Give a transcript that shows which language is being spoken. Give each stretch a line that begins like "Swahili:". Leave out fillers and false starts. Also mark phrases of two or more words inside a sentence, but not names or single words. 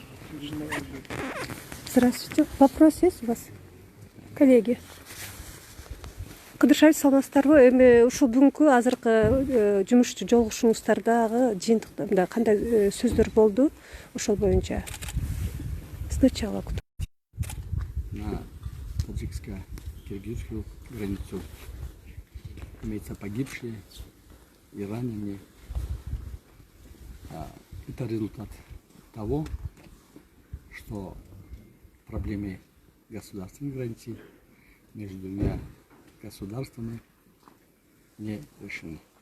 Russian: Здравствуйте. Вопрос есть у вас, коллеги?
Kyrgyz: Кыдыршай саламатсыздарбы? Эми ушул бүгүнкү азыркы жумушчу жолугушууңуздардагы жыйынтыкта мындай кандай сөздөр болду? Ошол боюнча сначала
Russian: на таджикско-киргизскую границу. Имеются погибшие и раненые. Это результат того, что проблемы государственной границы между двумя государствами не решены.